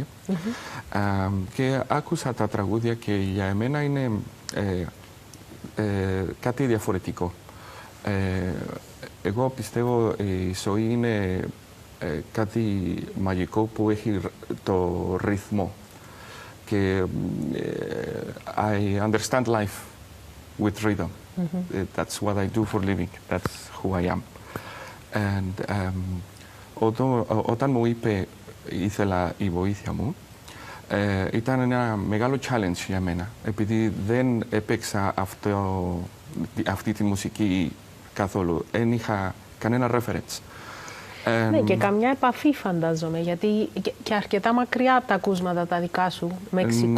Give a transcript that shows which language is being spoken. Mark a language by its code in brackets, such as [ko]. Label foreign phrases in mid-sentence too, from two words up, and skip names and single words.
[el] Και άκουσα τα τραγούδια και για εμένα είναι κάτι διαφορετικό. Εγώ πιστεύω η ζωή είναι κάτι μαγικό που έχει το ρυθμό. [en] Και I understand life with rhythm. That's what I do for living. That's who I am. And [el] όταν μου είπε ήθελα η βοήθεια μου, ήταν ένα μεγάλο challenge για μένα, επειδή δεν έπαιξα αυτή τη μουσική καθόλου. Δεν είχα κανένα reference. Ναι, και καμιά επαφή φαντάζομαι, γιατί και αρκετά μακριά από τα ακούσματα τα δικά σου, Μεξικό.